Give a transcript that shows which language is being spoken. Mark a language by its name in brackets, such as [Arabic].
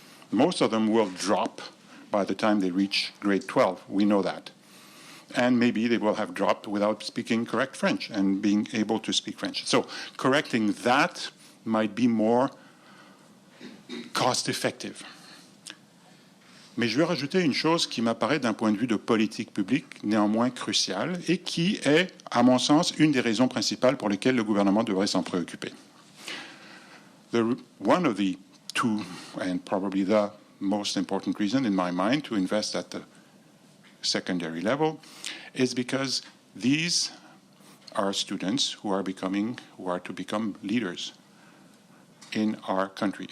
[English] Most of them will drop by the time they reach grade 12. We know that. And maybe they will have dropped without speaking correct French and being able to speak French. So correcting that might be more cost-effective. [French] Mais je vais rajouter une chose qui m'apparaît d'un point de vue de politique publique néanmoins cruciale et qui est, à mon sens, une des raisons principales pour lesquelles le gouvernement devrait s'en préoccuper. [English] One of the two, and probably the most important reason in my mind to invest at the secondary level is because these are students who are to become leaders in our country.